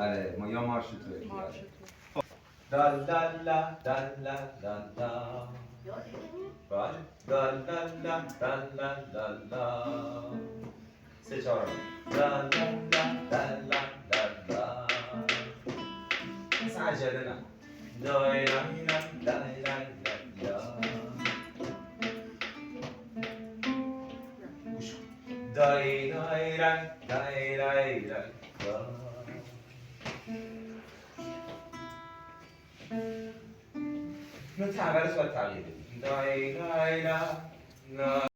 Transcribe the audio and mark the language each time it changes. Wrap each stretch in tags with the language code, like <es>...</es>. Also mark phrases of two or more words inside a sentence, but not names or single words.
<fa>آره ما یا مارش ترکی. خب دال دال لا دال لا دال لا بله دال دال لا دال لا دال لا سه چهارم دال لا دال لا دال لا مثل عجله نه دای دای دای دای دای دای دای دای دای دای من تغییرش باید تغییر بدیم دای دای دای</fa>